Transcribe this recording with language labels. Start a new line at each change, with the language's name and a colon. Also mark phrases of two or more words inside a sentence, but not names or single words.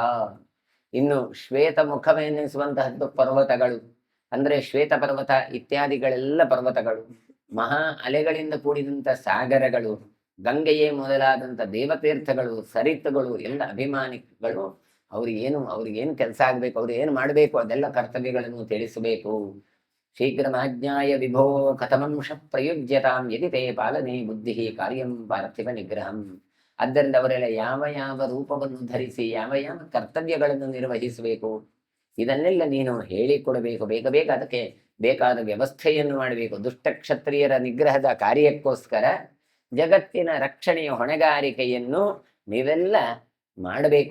Kannada: ಇನ್ನು ಶ್ವೇತ ಮುಖವೆನಿಸುವಂತಹದ್ದು ಪರ್ವತಗಳು, ಅಂದ್ರೆ ಶ್ವೇತ ಪರ್ವತ ಇತ್ಯಾದಿಗಳೆಲ್ಲ ಪರ್ವತಗಳು, ಮಹಾ ಅಲೆಗಳಿಂದ ಕೂಡಿದಂಥ ಸಾಗರಗಳು, ಗಂಗೆಯೇ ಮೊದಲಾದಂಥ ದೇವತೀರ್ಥಗಳು, ಸರಿತುಗಳು, ಎಲ್ಲ ಅಭಿಮಾನಿಗಳು. ಅವ್ರಿಗೇನು ಕೆಲಸ ಆಗ್ಬೇಕು, ಅವ್ರು ಏನು ಮಾಡಬೇಕು, ಅದೆಲ್ಲ ಕರ್ತವ್ಯಗಳನ್ನು ತಿಳಿಸಬೇಕು.
Sanskrit: ಶೀಘ್ರಮಾಜ್ಞಾಯ ವಿಭೋ ಕಥಮಂಶ ಪ್ರಯುಜ್ಯತಾಂ ಯದಿ ತೇ ಪಾಲನೆ ಬುದ್ಧಿ ಕಾರ್ಯಂ ಪಾರ್ಥಿವ ನಿಗ್ರಹಂ.
Kannada: ಆದ್ದರಿಂದ ಅವರೆಲ್ಲ ಯಾವ ರೂಪವನ್ನು ಧರಿಸಿ ಯಾವ ಕರ್ತವ್ಯಗಳನ್ನು ನಿರ್ವಹಿಸಬೇಕು, ಇದನ್ನೆಲ್ಲ ನೀನು ಹೇಳಿಕೊಡಬೇಕು. ಬೇಗ ಅದಕ್ಕೆ ಬೇಕಾದ ವ್ಯವಸ್ಥೆಯನ್ನು ಮಾಡಬೇಕು. ದುಷ್ಟ ಕ್ಷತ್ರಿಯರ ನಿಗ್ರಹದ ಕಾರ್ಯಕ್ಕೋಸ್ಕರ ಜಗತ್ತಿನ ರಕ್ಷಣೆಯ ಹೊಣೆಗಾರಿಕೆಯನ್ನು ನೀವೆಲ್ಲ ಮಾಡಬೇಕು.